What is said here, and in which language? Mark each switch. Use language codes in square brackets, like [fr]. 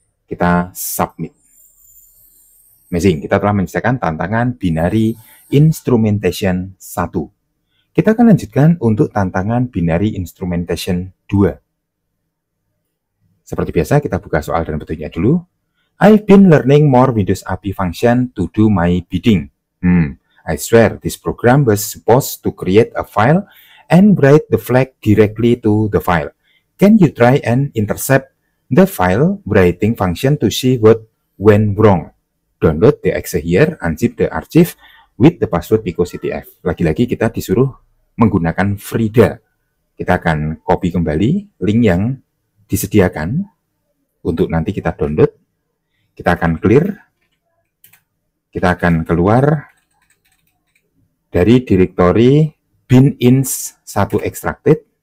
[id] Kita submit. Amazing, kita telah menyelesaikan tantangan binary instrumentation 1. Kita akan lanjutkan untuk tantangan binary instrumentation 2. Seperti biasa, kita buka soal dan petunjuknya dulu. [en] I've been learning more Windows API function to do my bidding. I swear this program was supposed to create a file and write the flag directly to the file. Can you try and intercept the file writing function to see what went wrong? Download the exe here, unzip the archive with the password picoctf. [id] Lagi-lagi kita disuruh menggunakan Frida. Kita akan copy kembali link yang disediakan untuk nanti kita download. Kita akan clear. Kita akan keluar dari directory bin-ins1 extracted.